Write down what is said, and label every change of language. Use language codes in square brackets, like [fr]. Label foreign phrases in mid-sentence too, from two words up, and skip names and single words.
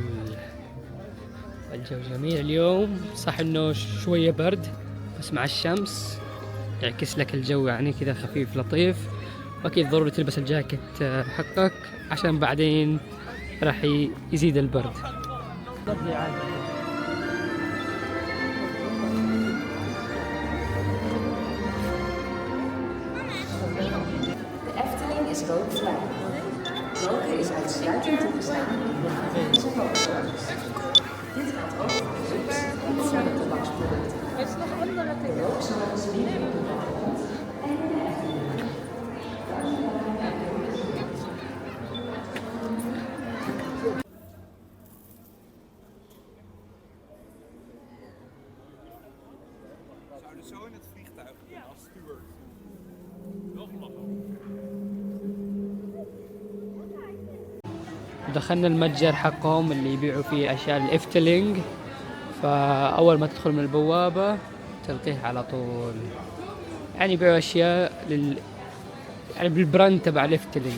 [ar] الجو جميل اليوم، صح انه شوية برد بس مع الشمس يعكس لك الجو يعني كذا خفيف لطيف. واكيد ضروري تلبس الجاكيت حقك عشان بعدين راح يزيد البرد. [nl] De Efteling is rookvrij. Roken is uitsluitend toegestaan in de Havenische rookzones. Dit gaat ook voor drugs en andere tabaksproducten. De rookzones liggen op de balkon en in de Efteling. Zouden zo in het vliegtuig als steward. [ar] دخلنا المتجر حقهم اللي يبيعوا فيه أشياء الإفتلينغ. فأول ما تدخل من البوابة تلقيه على طول، يعني يبيعوا أشياء يعني بالبراند تبع الإفتلينغ.